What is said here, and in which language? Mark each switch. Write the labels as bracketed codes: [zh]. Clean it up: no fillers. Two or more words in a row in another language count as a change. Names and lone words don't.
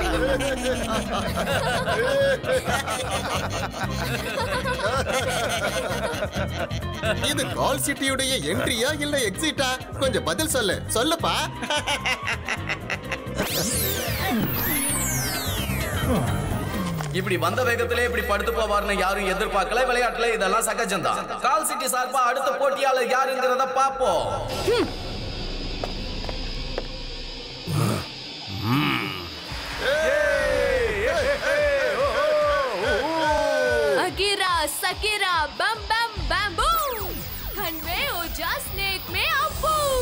[ta] இது கால் சிட்டியுடைய என்ட்ரியா இல்ல எக்ஸிட்டா? கொஞ்சம் பதில் சொல்லுப்பா. இப்படி வந்த வேகத்திலே இப்படி படுத்து போவார்னு யாரும் எதிர்பார்க்கல. விளையாட்டுல இதெல்லாம் சகஜம்தான். கால் சிட்டி சார்பா அடுத்த போட்டியாளர் யாருங்கிறத பாப்போம். अकीरा सकीरा बम बम बम्बू खनवे ओजा स्नेक में अब्बू